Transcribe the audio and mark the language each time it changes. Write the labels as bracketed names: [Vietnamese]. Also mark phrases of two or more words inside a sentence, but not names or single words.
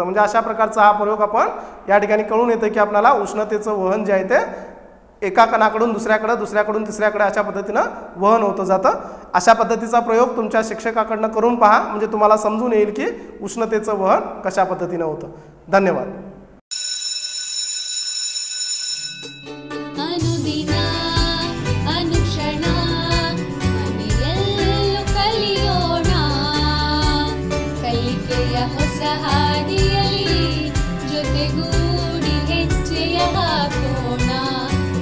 [Marathi] म्हणजे अशा प्रकारचा हा प्रयोग आपण या ठिकाणी कळून येतं की आपल्याला उष्णतेचं वहन जे आहे ते एका कणाकडून दुसऱ्याकडे, दुसऱ्याकडून तिसऱ्याकडे अशा पद्धतीनं वहन होतं जातं. अशा पद्धतीचा प्रयोग तुमच्या शिक्षकाकडनं करून पहा, म्हणजे तुम्हाला समजून येईल की उष्णतेचं वहन कशा पद्धतीनं होतं. धन्यवाद. [Kannada] ಅನುದಿನ ಅನುಕ್ಷಣ ಮನೆಯಲ್ಲೂ ಕಲಿಯೋಣ, ಕಲಿಕೆಯ ಹೊಸ ಹಾದಿಯಲ್ಲಿ ಜೊತೆಗೂಡಿ ಹೆಜ್ಜೆಯ ಹಾಕೋಣ.